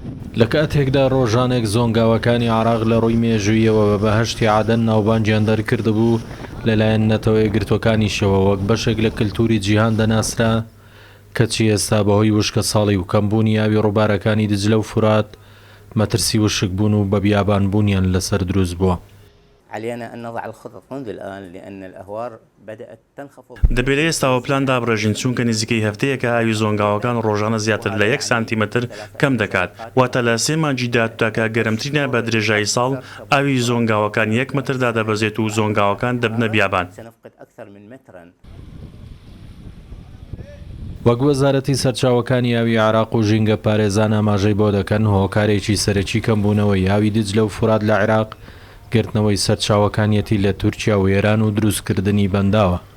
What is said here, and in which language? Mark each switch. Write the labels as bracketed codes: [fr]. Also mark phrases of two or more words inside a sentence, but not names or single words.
[ckb] لە کاتێکدا ڕۆژانێک زۆنگاوەکانی عێراق لە ڕووی مێژوویەوە بە بەهەشتی عادەن ناوبانگیان دەرکردبوو لەلایەن نەتەوە یەکگرتوەکانیشەوە وەک بەشێک لە کلتوری جیهان دەناسرا، کەچی ئێستا بەهۆی وشکە ساڵی و کەمبوونی ئاوی ڕووبارەکانی دجلە و فرات مەترسی وشک بوون و بە بیابانبوونیان لەسەر دروست بووە. [ar] علينا أن نضع الخطط منذ الآن لأن الأهوار بدأت تنخفض. [ckb] دەبێت ئێستاوە پلان دابڕێژین چونکە نزیکەی هەفتەیەکە ئاوی زۆنگاوەکان ڕۆژانە زیاتر لە 1 سانتیمەتر کەم دەکات، واتە لە 3 مانگی داهاتوودا گەرمترینە بە درێژایی ساڵ ئاوی زۆنگاوەکان 1 متردا دەبەزێت و زۆنگاوەکان دەبنە بیابان. وەک وەزارەتی سەرچاوەکانی ئاوی عێراق و ژینگە پارێزان ئاماژەی بۆ دەکەن هۆکارێکی سەرەکی کەمبوونەوەی ئاوی دجلە و فرات لە عێراق گرتنەوەی سەرچاوەکانیەتی لە تورکیا و ئێران و دروستکردنی بەنداوە.